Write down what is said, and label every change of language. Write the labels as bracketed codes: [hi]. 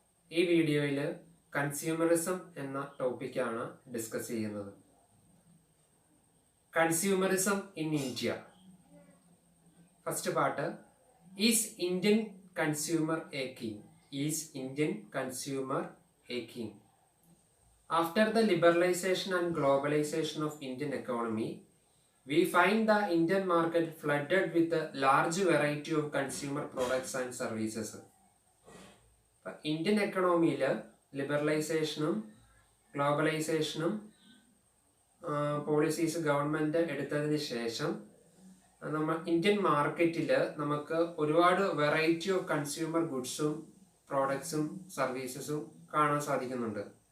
[ml] ഈ വീഡിയോയിൽ കൺസ്യൂമറിസം എന്ന ടോപ്പിക്കാണ് ഡിസ്കസ് ചെയ്യുന്നത്. [en] Consumerism in India. First part, is Indian consumer a king? Is Indian consumer a king? After the liberalization and globalization of Indian economy, we find the Indian market flooded with a large variety of consumer products and services. [ml] Indian എക്കണോമിയിൽ ലിബറലൈസേഷനും ഗ്ലോബലൈസേഷനും policies government എടുത്തതിന് ശേഷം നമ്മൾ Indian മാർക്കറ്റിൽ നമുക്ക് ഒരുപാട് variety of consumer ഗുഡ്സും പ്രോഡക്ട്സും സർവീസസും കാണാൻ സാധിക്കുന്നുണ്ട്.